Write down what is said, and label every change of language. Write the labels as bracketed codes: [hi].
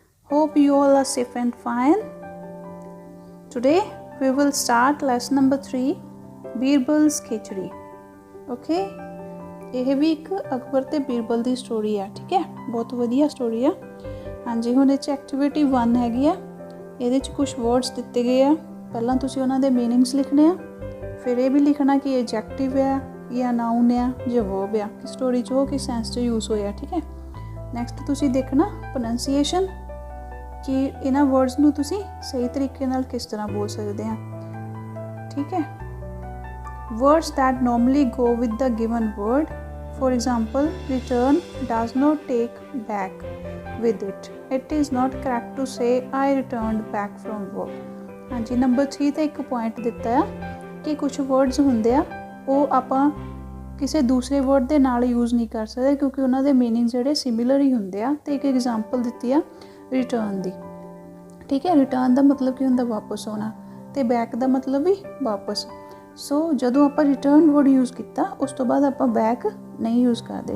[en] Hope you all are safe and fine. Today we will start lesson number 3, Birbal's khichdi. [pa] Okay, ਇਹ ਵੀ ਇੱਕ ਅਕਬਰ ਤੇ ਬੀਰਬਲ ਦੀ story ਆ. ਠੀਕ ਹੈ, ਬਹੁਤ ਵਧੀਆ ਸਟੋਰੀ ਆ. ਹਾਂਜੀ, ਹੁਣ ਇਹ 'ਚ ਐਕਟੀਵਿਟੀ 1 ਹੈਗੀ ਆ. ਇਹਦੇ 'ਚ ਕੁਝ ਵਰਡਸ ਦਿੱਤੇ ਗਏ ਆ. ਪਹਿਲਾਂ ਤੁਸੀਂ ਉਹਨਾਂ ਦੇ ਮੀਨਿੰਗਸ ਲਿਖਣੇ ਆ, ਫਿਰ ਇਹ ਵੀ ਲਿਖਣਾ ਕਿ ਐਡਜੈਕਟਿਵ ਆ ਜਾਂ ਨਾਊਨ ਆ ਜਾਂ ਵਰਬ ਆ, ਕਿ ਸਟੋਰੀ 'ਚ ਉਹ ਕਿਸ ਸੈਂਸ 'ਚ ਯੂਜ਼ ਹੋਇਆ. ਠੀਕ ਹੈ, ਨੈਕਸਟ ਤੁਸੀਂ ਦੇਖਣਾ ਪ੍ਰੋਨੰਸੀਏਸ਼ਨ, ਕਿ ਇਹਨਾਂ ਵਰਡਸ ਨੂੰ ਤੁਸੀਂ ਸਹੀ ਤਰੀਕੇ ਨਾਲ ਕਿਸ ਤਰ੍ਹਾਂ ਬੋਲ ਸਕਦੇ ਆ. ਠੀਕ ਹੈ, [en] words that normally go with the given word, for example, return does not take back with it. It is not correct to say I returned back from work. [pa] ਹਾਂਜੀ, ਨੰਬਰ 3 ਤੇ ਇੱਕ ਪੁਆਇੰਟ ਦਿੱਤਾ ਆ ਕਿ ਕੁਝ ਵਰਡਸ ਹੁੰਦੇ ਆ ਉਹ ਆਪਾਂ ਕਿਸੇ ਦੂਸਰੇ ਵਰਡ ਦੇ ਨਾਲ ਯੂਜ਼ ਨਹੀਂ ਕਰ ਸਕਦੇ, ਕਿਉਂਕਿ ਉਹਨਾਂ ਦੇ ਮੀਨਿੰਗ ਜਿਹੜੇ ਸਿਮਿਲਰ ਹੀ ਹੁੰਦੇ ਆ. ਤੇ ਇੱਕ ਐਗਜ਼ਾਮਪਲ ਦਿੱਤੀ ਆ ਰਿਟਰਨ ਦੀ. ਠੀਕ ਹੈ, ਰਿਟਰਨ ਦਾ ਮਤਲਬ ਕੀ ਹੁੰਦਾ? ਵਾਪਸ ਆਉਣਾ, ਤੇ ਬੈਕ ਦਾ ਮਤਲਬ ਵੀ ਵਾਪਸ. ਸੋ ਜਦੋਂ ਆਪਾਂ ਰਿਟਰਨ ਵਰਡ ਯੂਜ਼ ਕੀਤਾ ਉਸ ਤੋਂ ਬਾਅਦ ਆਪਾਂ ਬੈਕ ਨਹੀਂ ਯੂਜ਼ ਕਰਦੇ.